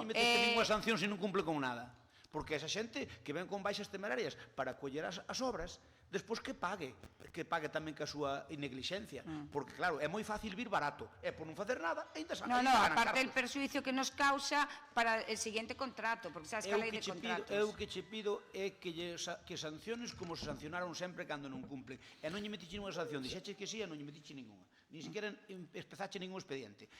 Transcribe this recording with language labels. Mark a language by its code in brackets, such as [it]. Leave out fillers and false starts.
[gl] non lle meteste ninguna sanción se non cumple con nada. Porque esa xente que ven con baixas temerarias para coller as obras, despois que pague tamén ca súa neglixencia. Porque, claro, é moi fácil vir barato. E por non facer nada, ainda [es] No, aparte el persuicio que nos causa para el siguiente contrato, porque sabes que [gl] a lei de contratos. Eu que che pido é que sanciones como se sancionaron sempre cando non cumplen. E non lle metiche ninguna sanción, dixeche que sí e non lle metiche ninguna. Ni siquiera empezache ningún expediente.